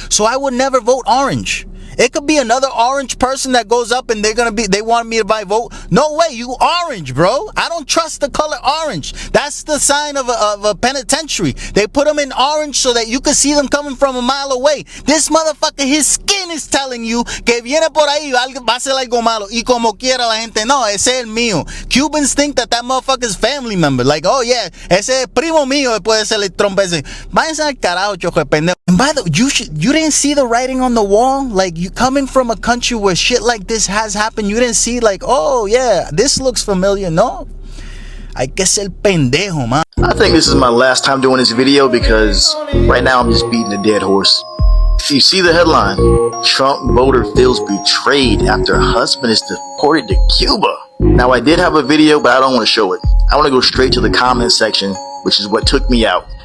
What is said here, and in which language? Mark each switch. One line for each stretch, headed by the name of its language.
English: So I would never vote orange. It could be another orange person that goes up and they want me to buy vote. No way, you orange, bro. I don't trust the color orange. That's the sign of a penitentiary. They put them in orange so that you can see them coming from a mile away. This motherfucker, his skin is telling you
Spanish: que viene por ahí, va a ser algo malo. Y como quiera la gente, no, ese es el mío.
English: Cubans think that motherfucker's family member. Like, oh yeah,
Spanish: ese es primo mío, puede ser el trompa ese. Váyanse al carajo, chojo de pendejo.
English: And by the way, you didn't see the writing on the wall? Like, you coming from a country where shit like this has happened, you didn't see like, oh yeah, this looks familiar.
Spanish: No, hay que ser pendejo, man.
English: I think this is my last time doing this video because right now I'm just beating a dead horse. If you see the headline, Trump voter feels betrayed after husband is deported to Cuba. Now I did have a video, but I don't want to show it. I want to go straight to the comment section, which is what took me out.